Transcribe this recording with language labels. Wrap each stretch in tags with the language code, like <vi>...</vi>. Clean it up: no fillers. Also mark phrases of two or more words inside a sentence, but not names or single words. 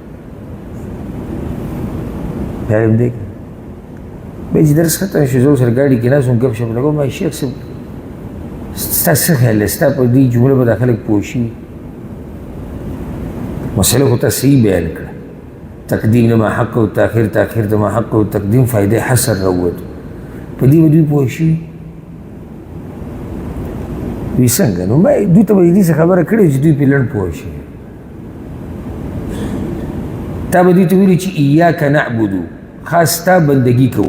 <ps>یارم دی بیا چې درس ختم شو، زه ورسره ګاډي کې ناست وم، ګپ شپ لګوم، ما شیخ صاحب ستا څه خیال دی، ستا په دې جمله به دا خلک پوه شي؟ مسله خو تا صحیح بیان کړه، تقدیم د</ps> <ar>ما حقه تأخیر،</ar> <ps>تأخیر د</ps> <ar>ما حقه تقدیم،</ar> <ps>فائدې حسر راووتو، په دې به دوی پوه شي؟ دوی څنګه؟ نو ما دوی ته به دې څه خبره کړې چې دوی پرې لنډ پوه شي. تا به دوی ته ویلي چې</ps> <ar>ایاک نعبدو،</ar> <ps>خاص تا بندگی کوو.</ps>